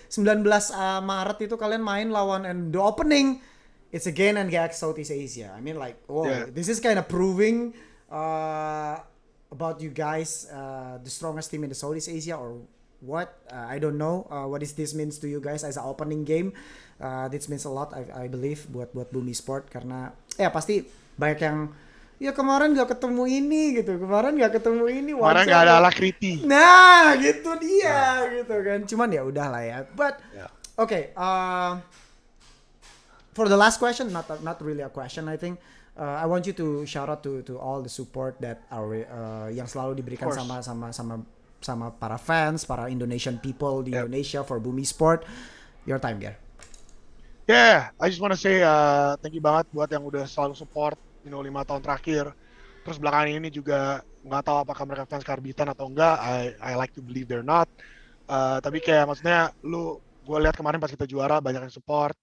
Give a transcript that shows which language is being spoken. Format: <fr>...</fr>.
<id>19 Maret itu kalian main lawan,</id> <en>and the opening it's again and GX Southeast Asia. I mean like, this is kind of proving about you guys, the strongest team in the Southeast Asia or what? I don't know. What this means to you guys as an opening game. This means a lot, I believe,</en> <id>buat Bumi Sport, karena pasti banyak yang kemarin nggak ketemu ini gitu, kemarin nggak nggak ada Alakriti. Nah gitu dia gitu kan, cuman ya udah lah ya.</id> <en>But okay, for the last question, not really a question, I think I want you to shout out to all the support that</en> <id>yang selalu diberikan sama para fans, para</id> <en>Indonesian people</en> <id>di Indonesia</id> <en>for Bumi Sport. Your time, Ger. Yeah, I just want to say thank you</en> <id>banget buat yang udah selalu support 5 tahun terakhir. Terus belakangan ini juga nggak tahu apakah mereka fans karbitan atau enggak.</id> <en>I like to believe they're not.</en> <id>Tapi kayak maksudnya gue lihat kemarin pas kita juara banyak yang support.</id>